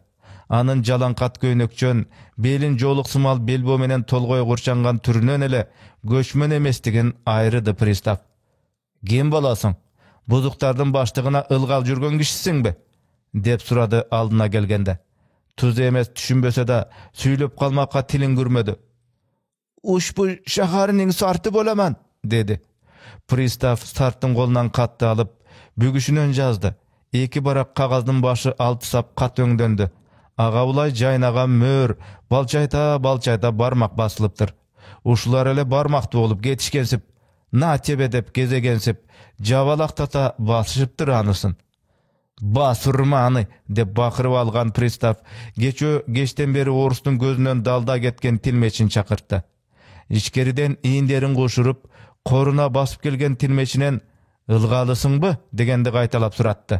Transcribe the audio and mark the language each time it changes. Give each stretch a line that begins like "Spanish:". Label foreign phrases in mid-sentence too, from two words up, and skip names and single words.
Kyrgyz: Анын жалаң кат көйнөкчөн, белин жолук сымал белбоо менен толгой курчанган түрүнөн эле көчмөн эместигин айрыды пристав. Ким боласың? Бузуктардын баштыгына ылгал жүргөн кишисиңби? Деп сурады алдына келгенде. Туз эмес түшүнбөсө да сүйлөп калмакка тилин күрмөдү. Ушпу шаһарынын сарты боламан, dedi. Пристав сарттын колунан катты алып, бүгүшүнөн жазды. Эки барак кагаздын башы алты сап кат өңдөндү. Ага улай жайнаган мөр, балчайта бармак басылыптыр. Ушулар эле бармактуу болуп кетишкенсип,
Russian: на тебе
Kyrgyz: деп кезегенсип, жабалактата басышыптыр анысын. Басурманы деп бакырып алган пристав кечтен бери орустун көзүнөн далда кеткен тилмечин чакыртты. Ичкериден ийиндерин кушуруп, коруна басып келген тилмечинен ылгалысыңбы дегенди кайталап суратты.